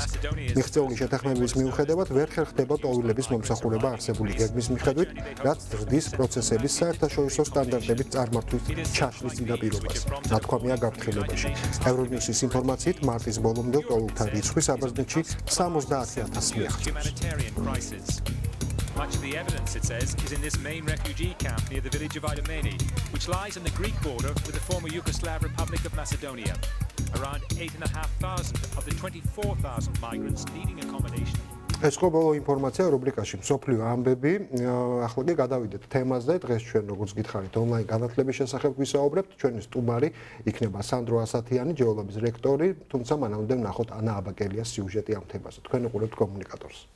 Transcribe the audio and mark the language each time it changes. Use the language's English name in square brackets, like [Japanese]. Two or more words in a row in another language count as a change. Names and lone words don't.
[Georgian] მიღწეული შეთანხმების მიუხედავად ვერ ხერხდება ტოლების მომსახურება არსებული გეგმის მიხედვით, რაც ზრდის პროცესების საერთაშორისო სტანდარტებით წარმართვის ჩაშლის წინაპირობას. ნათქვამია გაფრთხილებაში. ევრონიუსის ინფორმაციით მარტის ბოლომდე ტოლთა რიცხვი საბერძნეთში 70,000-ს მიაღწევს. [English] Much of the evidence, it says, is in this main refugee camp near the village of Idomeni, which lies on the Greek border with the former Yugoslav Republic of Macedonia. Around 8,500 of the 24,000 migrants needing accommodation. [Georgian] ეს იყო ბოლო ინფორმაცია რუბრიკაში მსოფლიო ამბები. ახლა კი გადავიდეთ თემაზე. დღეს ჩვენ როგორც გითხარით ონლაინ განათლების შესახებ ვისაუბრებთ. ჩვენი სტუმარი იქნება სანდრო ასათიანი, ჯეოლოგიის რექტორი, თუმცა მანამდე ვნახოთ ანა აბაკელიას სიუჟეტი ამ თემაზე. თქვენ უყურებთ კომუნიკატორს.